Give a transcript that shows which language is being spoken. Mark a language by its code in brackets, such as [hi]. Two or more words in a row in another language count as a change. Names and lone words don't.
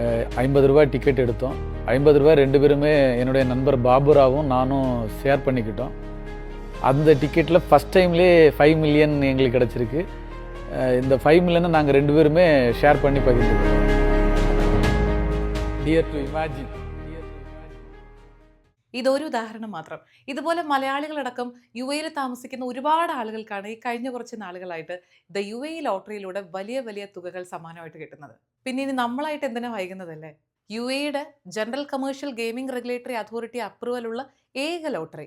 [ta] ரூ. 50 டிக்கெட் எடுத்தோம். ரூ. 50 2 பேருமே என்னுடைய நண்பர் பாபுராவும் நானும் ஷேர் பண்ணிக்கிட்டோம். அந்த டிக்கெட்டில் [en] first time [ta] 5 மில்லியன் எங்களுக்கு கிடச்சிருக்கு. இந்த 5 மில்லியனை நாங்கள் 2 பேருமே ஷேர் பண்ணி பகிர்ந்துக்கிட்டோம். [en] dare to imagine. [ml] ഇതൊരു ഉദാഹരണം മാത്രം. ഇതുപോലെ മലയാളികളടക്കം UAE താമസിക്കുന്ന ഒരുപാട് ആളുകൾക്കാണ് ഈ കഴിഞ്ഞ കുറച്ച് നാളുകളായിട്ട് UAE ലോട്ടറിയിലൂടെ വലിയ വലിയ തുകകൾ സമ്മാനമായിട്ട് കിട്ടുന്നത്. പിന്നെ ഇനി നമ്മളായിട്ട് എന്തിനാ വൈകുന്നതല്ലേ? UAEയുടെ ജനറൽ കമേഴ്ഷ്യൽ ഗെയിമിംഗ് റെഗുലേറ്ററി അതോറിറ്റി അപ്രൂവലുള്ള ഏക ലോട്ടറി.